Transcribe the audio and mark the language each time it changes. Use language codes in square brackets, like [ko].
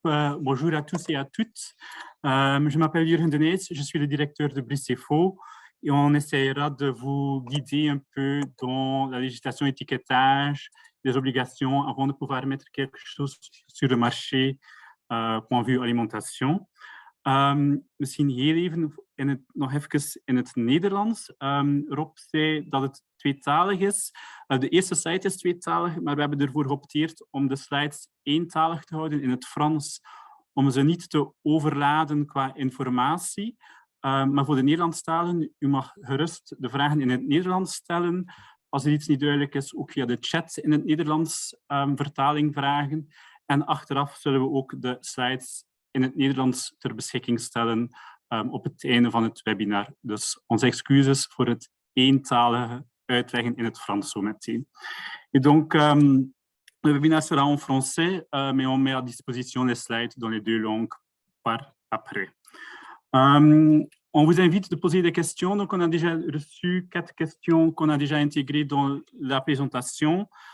[fr] Bonjour à tous et à toutes. Je m'appelle Jürgen Denees, je suis le directeur de Brucefo et on essaiera de vous guider un peu dans la législation étiquetage, les obligations avant de pouvoir mettre quelque chose sur le marché, point de vue alimentation. [nl] Misschien heel even nog even in het Nederlands. Rob zei dat het tweetalig is. De eerste slide is tweetalig, maar we hebben ervoor geopteerd om de slides eentalig te houden in het Frans, om ze niet te overladen qua informatie. Maar voor de Nederlandstaligen, u mag gerust de vragen in het Nederlands stellen. Als er iets niet duidelijk is, ook via de chat in het Nederlands vertaling vragen. En achteraf zullen we ook de slides in het Nederlands ter beschikking stellen op het einde van het webinar. Dus onze excuses voor het eentalige uitleggen in het Frans zo meteen. [fr] Et donc, le webinaire sera en français, mais on met à disposition les slides dans les deux langues par après. On vous invite de poser des questions. Donc, on a déjà reçu 4 questions qu'on a déjà intégrées dans la présentation.